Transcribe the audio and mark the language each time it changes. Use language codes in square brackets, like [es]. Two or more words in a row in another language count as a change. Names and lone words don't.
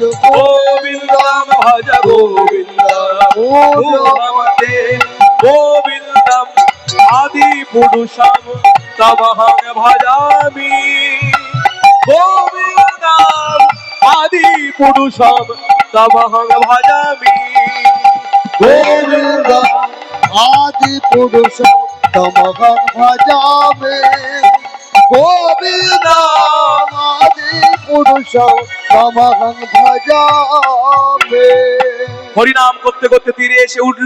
[sa] গোবিন্দম ভজ গোবিন্দম ঊঢ়মতে, গোবিন্দম আদি পুরুষম তমহং ভজামি, গোবিন্দম আদি পুরুষম তমহং ভজামি, গোবিন্দ আদি পুরুষ তমহং ভজামি, গোবিন্দ আদি পুরুষ তমহং ভজামি। [bn] হরিনাম করতে করতে তীরে এসে উঠলো।